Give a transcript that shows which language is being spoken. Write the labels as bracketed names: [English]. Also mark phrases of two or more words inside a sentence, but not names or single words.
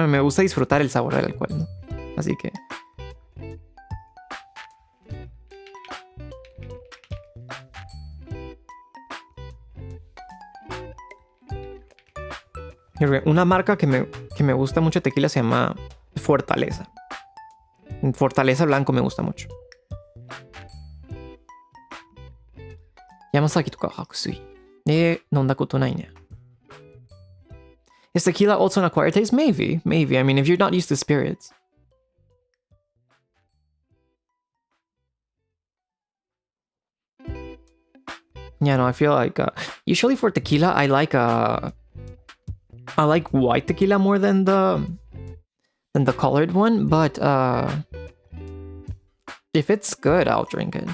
[Spanish] Me gusta disfrutar el sabor del alcohol, ¿no? Así que una marca que me gusta mucho de tequila se llama Fortaleza. Fortaleza blanco me gusta mucho. [Japanese] Yamasaki とか白水。飲んだことないね。 [English] Is tequila also an acquired taste? Maybe. I mean, if you're not used to spirits. Yeah, no, I feel like usually for tequila, I like white tequila more than the colored one, but if it's good, I'll drink it.